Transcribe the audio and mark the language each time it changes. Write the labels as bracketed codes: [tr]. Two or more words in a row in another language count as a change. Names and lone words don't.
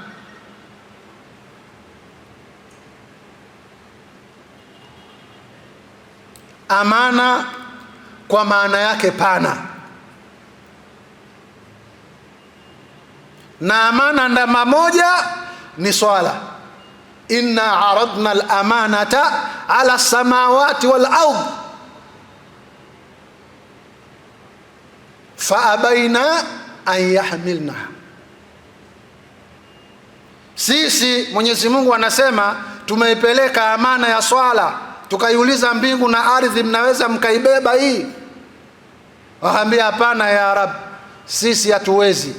[sw] Amana kwa maana yake pana, na amana ndama moja ni swala. [ar] إنا عرضنا الأمانة على السماوات والأرض فأبين أن يحملنها. [sw] Sisi Mwenyezi Mungu anasema tumeipeleka amana ya swala, tukaiuliza mbingu na ardhi, mnaweza mkaibeba hii? Waambia hapana [ar] يا رب, [sw] sisi hatuwezi.